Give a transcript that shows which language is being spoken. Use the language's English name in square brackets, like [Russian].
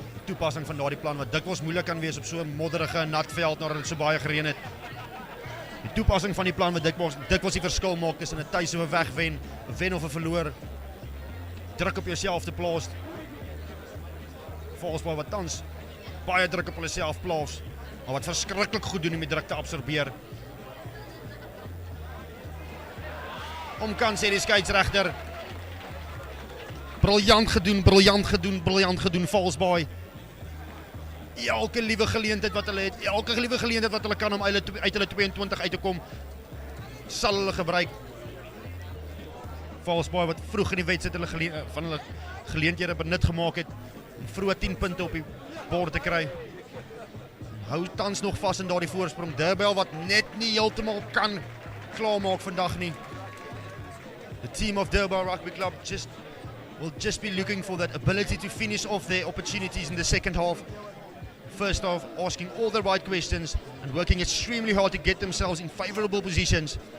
[Afrikaans] toepassing van daardie plan wat dikwels moeilik kan wees op so 'n modderige nat veld nadat dit so baie gereën het. Die toepassing van die plan wat dikwels die verskil maak tussen 'n tuis of 'n wegwen, 'n wen of 'n verloor. Druk op jouself te plaas. Falsebay wat tans baie druk op hulle self plaas, maar wat verskriklik goed doen om die druk te absorbeer. Omkant sê die skeieregter. Briljant gedoen, Falsebay. Elke liewe geleentheid wat hulle het, elke liewe geleentheid wat hulle kan om uit hulle 22 uit te kom, sal hulle gebruik. Falsebay wat vroeg in die wedstryd van hulle geleenthede benut gemaak het, om vroeg 10 punte op die bord te kry. Hou tans nog vas in daardie voorsprong. Derbell wat net nie heeltemal kan klaarmaak vandag nie. [English] The team of Derbell Rugby Club will just be looking for that ability to finish off their opportunities in the second half. First half, asking all the right questions and working extremely hard to get themselves in favourable positions.